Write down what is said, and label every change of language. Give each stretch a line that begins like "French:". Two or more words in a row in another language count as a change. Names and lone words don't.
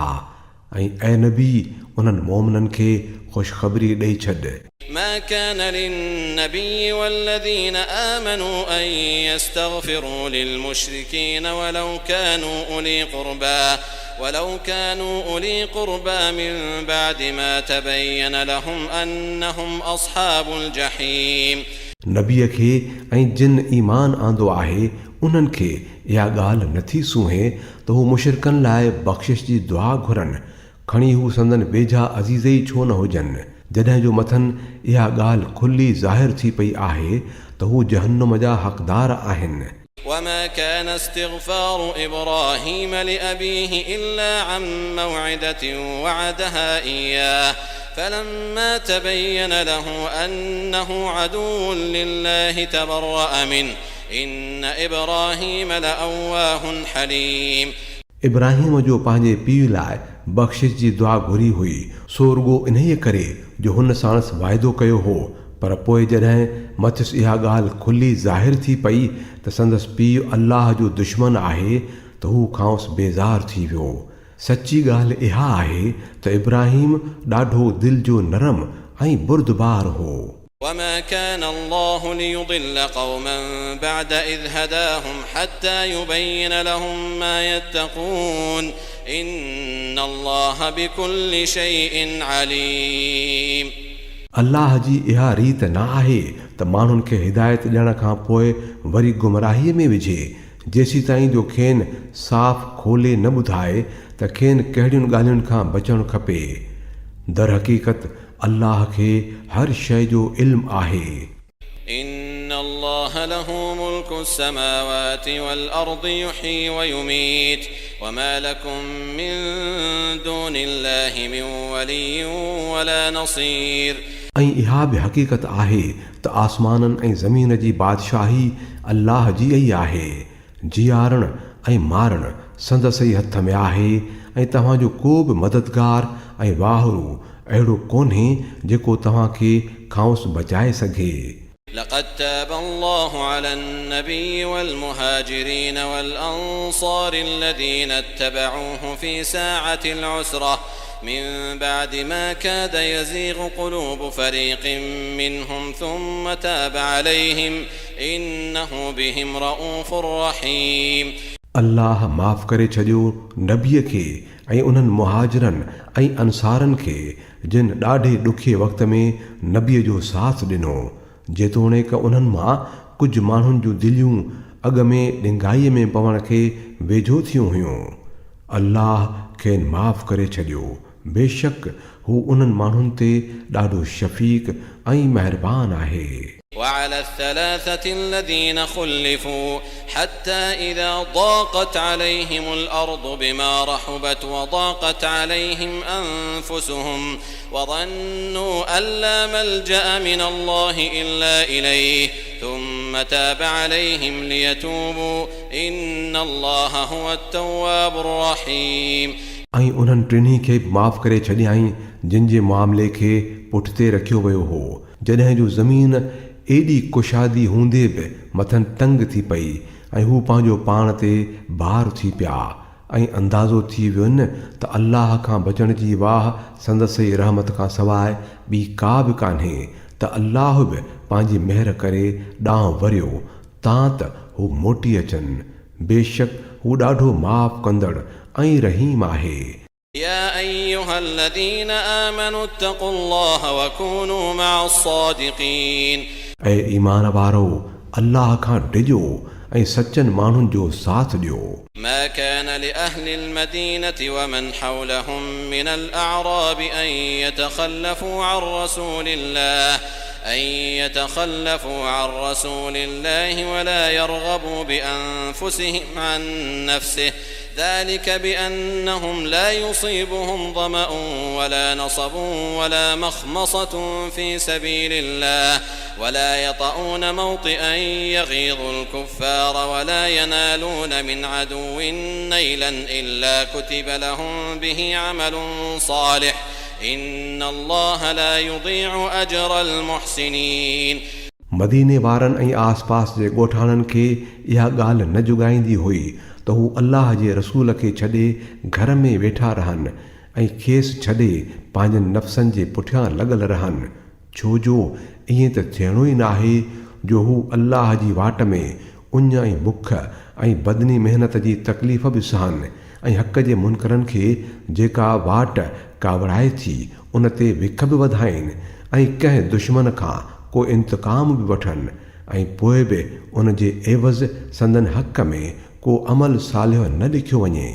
Sindhi: ऐं ऐं नबी उन्हनि मोमिननि खे ख़ुशख़बरी ॾेई छॾ।
Arabic: ما كان للنبي والذين آمنوا أن يستغفروا للمشركين ولو كانوا أولي قربى من بعد ما تبين لهم أنهم أصحاب الجحيم।
Sindhi: नबीअ खे ऐं जिन ईमान आंदो आहे, उन्हनि खे इहा ॻाल्हि नथी सूहे त हू मुशरिकनि लाइ बख़्शिश जी दुआ घुरनि, खणी हू संदन वेझा अज़ीज़ ई छो न हुजनि, जॾहिं जो मथनि इहा ॻाल्हि खुली ज़ाहिर थी पई आहे त हू जहन्नुम जा हक़दार आहिनि।
Arabic: وما كان استغفار إبراهيم لأبيه إلا عن موعدة وعدها إياه فلما تبين له أنه عدو لله تبرأ منه إن إبراهيم لأواه حليم।
Sindhi: इब्राहिम जो पंहिंजे पीउ लाइ बख़्शिश जी दुआ घुरी हुई, सोरगो इन्हीअ करे जो हुन साणसि वाइदो कयो हो। पर पोइ जॾहिं मथियुसि इहा ॻाल्हि खुली ज़ाहिर थी पई त संदसि पीउ अल्लाह जो दुश्मन आहे, त हू खांसि बेज़ार थी वियो। सची ॻाल्हि इहा आहे त इब्राहिम ॾाढो दिलि जो नरम ऐं बुर्दबार हो।
Arabic: وما كان الله ليضل قوما بعد إذ هداهم حتى يبين لهم ما يتقون إن الله بكل شيء عليم।
Sindhi: अल्लाह जी इहा रीत न आहे त माण्हुनि खे हिदायत ॾियण खां पोइ वरी गुमराहीअ में विझे, जेसीं ताईं जो खेनि साफ़ खोले न ॿुधाए त खेनि कहिड़ियुनि ॻाल्हियुनि खां बचणु खपे। दर हक़ीक़त अल्लाह खे हर शइ जो इल्मु आहे।
Arabic: إن الله له ملك السماوات والأرض يحيي ويميت وما لكم من دون الله من ولي ولا نصير।
Sindhi: ऐं इहा बि हक़ीक़त आहे त आसमाननि ऐं ज़मीन जी बादशाही अल्लाह जी ई आहे। जियारण ऐं मारण संदसि ई हथ में आहे ऐं तव्हांजो को बि मददगार ऐं वाहरु अहिड़ो कोन्हे जेको तव्हांखे खांउस बचाए सघे।
Arabic: لقد تاب الله على النبي والمهاجرين والأنصار الذين اتبعوه في ساعة العسرة من بعد ما كاد يزيغ قلوب فريق منهم ثم تاب عليهم إنه بهم رؤوف رحيم।
Sindhi: अल्लाह माफ़ करे छॾियो नबीअ खे ऐं उन्हनि मुहाजिरनि ऐं अंसारनि खे जिन ॾाढे ॾुखे वक़्त में नबीअ जो साथ ॾिनो, जेतोणीकि उन्हनि मां कुझु माण्हुनि जूं दिलियूं अॻ में ॾिंगाईअ में पवण खे वेझो थियूं हुयूं। अल्लाह खेनि माफ़ करे छॾियो, बेशक हू उन्हनि माण्हुनि ते ॾाढो शफ़ीक़ ऐं महिरबान आहे।
Arabic: وعلى الثلاثة الذين خلفوا حتى إذا ضاقت عليهم الأرض بما رحبت وضاقت عليهم أنفسهم وظنوا أن لا ملجأ من الله إلا إليه ثم تاب عليهم ليتوبوا إن الله هو التواب الرحيم।
Sindhi: ऐं उन्हनि टिन्ही खे माफ़ करे छॾियाई जिन जे मामले खे पुठिते रखियो वियो हो, जॾहिं जो ज़मीन एॾी कुशादी हूंदे बि मथनि तंग थी पई ऐं हू पंहिंजो पाण ते भार थी पिया ऐं अंदाज़ो थी वियुनि त अल्लाह खां बचण जी वाह संदसि रहमत खां सवाइ ॿी का बि कान्हे, त अल्लाह बि पंहिंजी महिर करे ॾांहुं वरियो तां त हू मोटी अचनि। बेशक हू ॾाढो माफ़ कंदड़ ऐं रहीम आहे।
Arabic: يا أيها الذين آمنوا اتقوا الله وكونوا مع الصادقين।
Sindhi: ऐं ईमान वारो अल्लाह खां डिॼो ऐं सचनि माण्हुनि जो साथ ॾियो।
Arabic: ما كان لأهل المدينة ومن حولهم من الأعراب أن يتخلفوا عن رسول الله ولا يرغبوا بأنفسهم عن نفسه ذلك بأنهم لا يصيبهم ظمأ ولا نصب ولا مخمصة في سبيل الله ولا يطؤون موطئا يغيظ الكفار ولا ينالون من عدو نيلا إلا كتب لهم به عمل صالح إن الله لا يضيع أجر المحسنين।
Sindhi: मदीने वारनि ऐं आस पास जे ॻोठाणनि खे इहा ॻाल्हि न जुॻाईंदी हुई त हू अल्लाह जे रसूल खे छॾे घर में वेठा रहनि ऐं खेसि छॾे पंहिंजनि नफ़्सनि जे पुठियां लॻल रहनि, छो जो ईअं त थियणो ई नाहे जो हू अल्लाह जी वाट में उञ ऐं बुख ऐं बदनी महिनत जी तकलीफ़ बि सहनि ऐं हक़ जे मुनकरनि खे जेका वाट कावड़ाए थी उन ते विख बि वधाइनि ऐं कंहिं दुश्मन खां को इंतकाम बि वठनि ऐं पोइ बि उन जे एवज़ संदन हक़ में को अमल सालिह न लिखियो वञे।